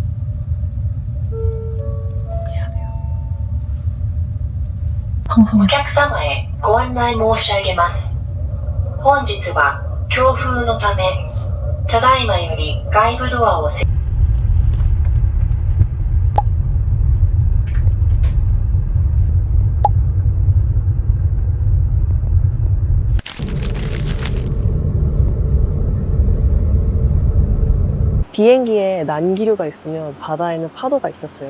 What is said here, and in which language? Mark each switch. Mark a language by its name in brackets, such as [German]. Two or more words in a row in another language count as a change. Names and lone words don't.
[Korean] 그냥 상상해. [Japanese] お客様へご案内申し上げます。本日は強風のため、ただいまより外部ドアを設置。 [Korean] 비행기에 난기류가 있으면 바다에는 파도가 있었어요.